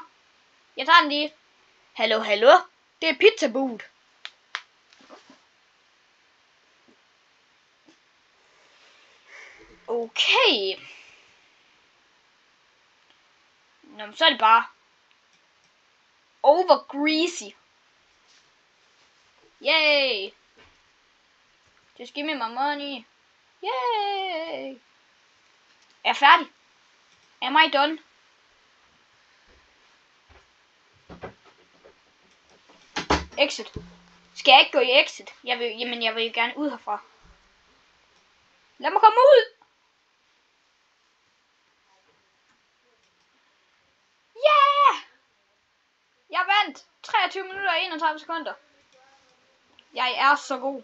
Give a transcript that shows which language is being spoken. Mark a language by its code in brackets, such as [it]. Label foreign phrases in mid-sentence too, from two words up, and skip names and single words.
[da] Jeg tager den lige. Hallo? Det er pizzabud. Okay. Nå, så er det bare [en] over greasy. Yay. Just give me my money. Yay. [da] Er jeg færdig? [en] Am I done? Exit. [da] Skal jeg ikke gå i exit? Jeg vil gerne ud herfra. Lad mig komme ud. Yeah! Jeg vandt 23 minutter og 31 sekunder. Jeg er så god.